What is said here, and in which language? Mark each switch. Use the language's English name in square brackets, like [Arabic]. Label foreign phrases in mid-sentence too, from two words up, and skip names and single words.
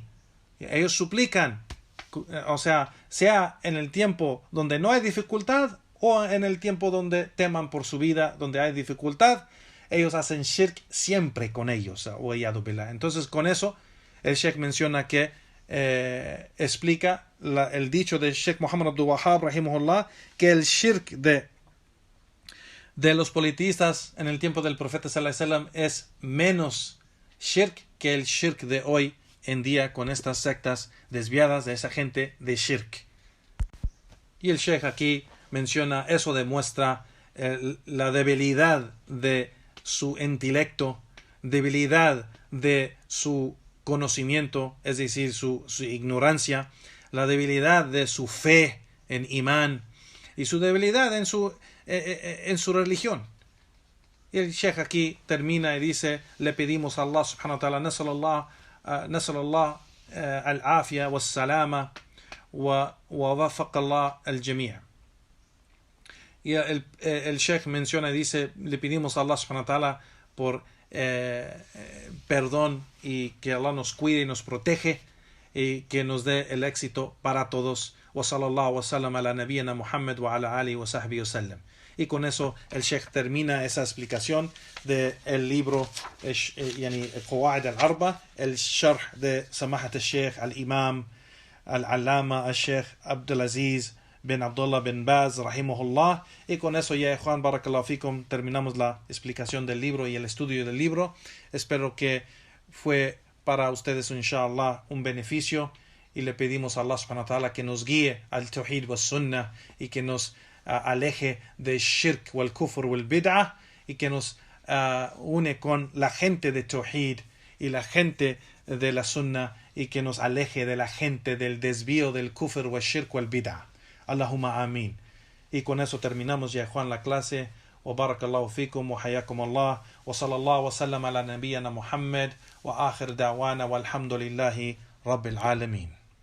[Spanish] Ellos suplican, o sea en el tiempo donde no hay dificultad o en el tiempo donde teman por su vida, donde hay dificultad, ellos hacen shirk siempre con ellos. Entonces con eso el Sheikh menciona que explica el dicho de Sheikh Muhammad Abdul Wahhab rahimahullah, que el shirk de los politeístas en el tiempo del profeta [Arabic] صلى الله عليه وسلم [Spanish] es menos shirk que el shirk de hoy en día con estas sectas desviadas de esa gente de shirk. Y el Sheikh aquí menciona, eso demuestra la debilidad de su intelecto, debilidad de su conocimiento, es decir, su ignorancia, la debilidad de su fe en imán y su debilidad en su religión. Y el Sheikh aquí termina y dice, le pedimos a [Arabic] الله سبحانه وتعالى, نسأل الله العافية والسلامة ووفق الله الجميع. [Spanish] Y el Sheikh menciona y dice, le pedimos a [Arabic] الله سبحانه وتعالى [Spanish] por perdón y que Allah nos cuide y nos protege y que nos dé el éxito para todos. [Arabic] وصلى الله وسلم على نبينا محمد وعلى آله وصحبه وسلم. [Spanish] Y con eso el Sheikh termina esa explicación del libro [Arabic] يعني القواعد الأربع الشرح [Spanish] de [Arabic] سماحة الشيخ الإمام العلامة الشيخ عبد العزيز [Spanish] bin Abdullah bin Baz rahimahullah. Y con eso ya, Juan, [Arabic] بارك الله فيكم, [Spanish] terminamos la explicación del libro y el estudio del libro. Espero que fue para ustedes inshallah un beneficio, y le pedimos a [Arabic] الله سبحانه وتعالى [Spanish] que nos guíe al [Arabic] توحيد وسنة [Spanish] y que nos aleje de [Arabic] شرك والكفر والبدعة, [Spanish] y que nos une con la gente de tawhid y la gente de la sunnah, y que nos aleje de la gente del desvío del [Arabic] كفر والشرك والبدعة. اللهم آمين. [Spanish] Y con eso terminamos ya, Juan, la clase. [Arabic] وبارك الله فيكم وحياكم الله وصلى الله وسلم على نبينا محمد وآخر دعوانا والحمد لله رب العالمين.